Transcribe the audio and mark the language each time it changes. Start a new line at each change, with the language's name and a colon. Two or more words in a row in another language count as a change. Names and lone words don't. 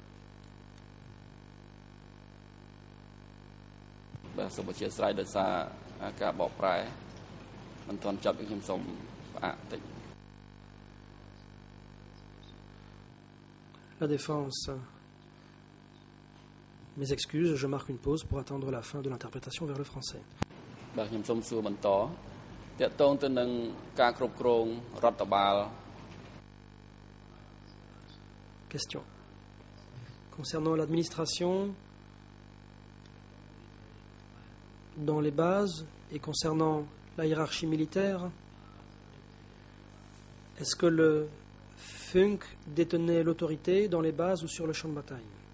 French: La défense. Mes excuses, je marque une pause pour attendre la fin de l'interprétation vers le français.
Khmer: បាទខ្ញុំសូមសួរបន្តតកតងទៅនឹងការគ្រប់គ្រងរដ្ឋបាល
French: Question. Concernant l'administration dans les bases et concernant la hiérarchie militaire, est-ce que le Funk détenait l'autorité dans les bases ou sur le champ de bataille?